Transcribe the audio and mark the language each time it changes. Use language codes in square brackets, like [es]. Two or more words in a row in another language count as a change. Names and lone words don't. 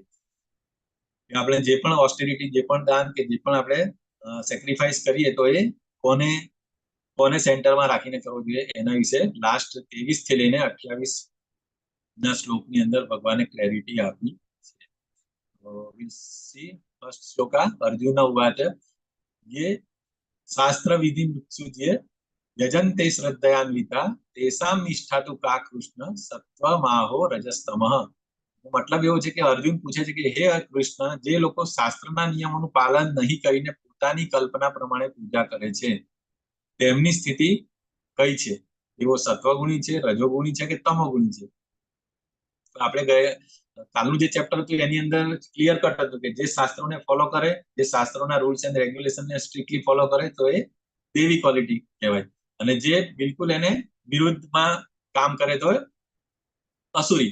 [gu] આપણે જે પણ ઓસ્ટેરિટી, જે પણ દાન કે જે પણ આપણે સેક્રિફાઈસ કરીએ, તો એ કોને સેન્ટરમાં રાખીને કરવું જોઈએ, એના વિશે લાસ્ટ 23 થી લઈને 28 ના શ્લોકની અંદર ભગવાને ક્લેરિટી આપી છે. [sa] તો [en] we'll see first [sa] श्लोका अर्जुन उवाच ये शास्त्र विधि मृत्युजे यजन्ते श्रद्धयान्विता तेषां निष्ठा तु का कृष्ण सत्वमाहो रजस्तमः. [gu] મતલબ એવો છે કે અર્જુન પૂછે છે કે હે કૃષ્ણ, જે લોકો શાસ્ત્રના નિયમોનું પાલન નહીં કરીને પોતાની કલ્પના પ્રમાણે પૂજા કરે છે, તેમની સ્થિતિ કઈ છે? એવો સત્વગુણી છે, રજોગુણી છે કે તમોગુણી છે? આપણે કાલનું જે ચેપ્ટર હતું એની અંદર [en] clear cut [gu] હતું કે જે શાસ્ત્રોને ફોલો કરે, જે શાસ્ત્રોના [en] rules and regulationને strictly follow [gu] કરે, તો એ દેવી ક્વોલિટી કહેવાય, અને જે બિલકુલ એને વિરુદ્ધમાં કામ કરે તો અસુરી.